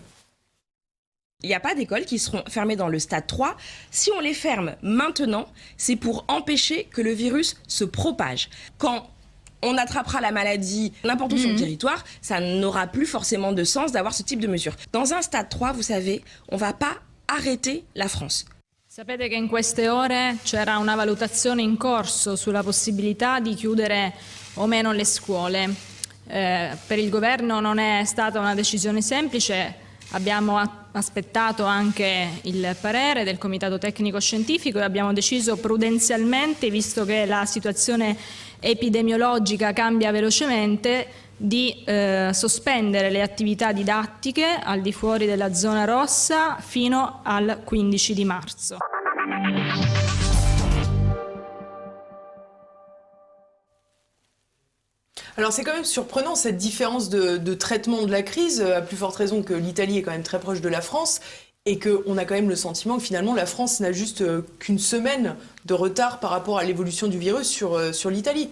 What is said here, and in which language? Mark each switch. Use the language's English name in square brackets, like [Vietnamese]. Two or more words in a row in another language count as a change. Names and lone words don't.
[French] Il n'y a pas d'écoles qui seront fermées dans le stade 3. Si on les ferme maintenant, c'est pour empêcher que le virus se propage. Quand on attrapera la maladie n'importe où sur le territoire, ça n'aura plus forcément de sens d'avoir ce type de mesure. Dans un stade 3, vous savez, on ne va pas arrêter la France. [Italian] Sapete che in queste ore c'era una valutazione in corso sulla possibilità di chiudere o meno le scuole. Per il governo non è stata una decisione semplice. Abbiamo aspettato anche il parere del Comitato Tecnico Scientifico e abbiamo deciso prudenzialmente, visto che la situazione epidemiologica cambia velocemente, di sospendere le attività didattiche al di fuori della zona rossa fino al 15 di marzo. [French] Alors c'est quand même surprenant cette différence de traitement de la crise, à plus forte raison que l'Italie est quand même très proche de la France et qu'on a quand même le sentiment que finalement la France n'a juste qu'une semaine de retard par rapport à l'évolution du virus sur l'Italie.